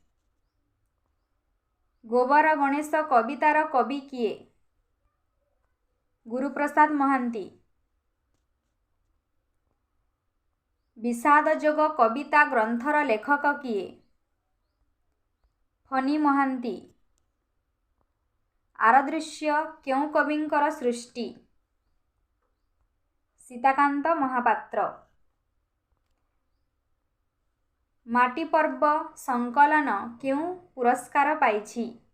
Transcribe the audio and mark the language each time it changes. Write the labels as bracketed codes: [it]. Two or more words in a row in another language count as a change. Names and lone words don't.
[or] ଗୋବର ଗଣେଶ କବିତାର କବି କିଏ? गुरुप्रसाद महांती। ବିଷାଦ ଯୋଗ କବିତା ଗ୍ରନ୍ଥର ଲେଖକ କିଏ? ଫନି ମହାନ୍ତି। ଆରଦୃଶ୍ୟ କେଉଁ କବିଙ୍କର ସୃଷ୍ଟି? ସୀତାକାନ୍ତ ମହାପାତ୍ର। ମାଟି ପର୍ବ ସଂକଲନ କେଉଁ ପୁରସ୍କାର ପାଇଛି?